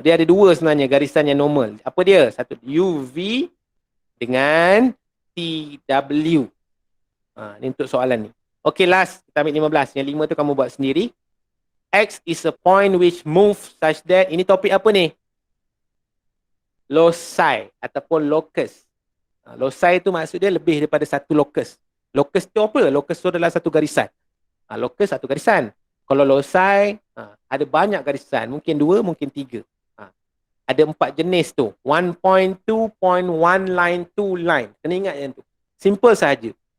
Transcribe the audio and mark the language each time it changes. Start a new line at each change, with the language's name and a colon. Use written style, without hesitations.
Malay: Dia ada dua sebenarnya garisan yang normal. Apa dia? Satu UV dengan TW. Ni untuk soalan ni.
English: Okay, last.
Malay: Kita ambil 15. Yang 5 tu kamu buat sendiri.
English: X is a point which moves such that.
Malay: Ini topik apa ni? Loci ataupun locus. Loci tu maksud dia lebih daripada satu locus. Locus tu apa? Locus tu adalah satu garisan. Locus satu garisan. Kalau loci ada banyak garisan. Mungkin 2, mungkin 3. Ada 4 jenis tu. 1 point, 2 point, 1 line, 2 line. Kena ingat yang tu. Simple saja.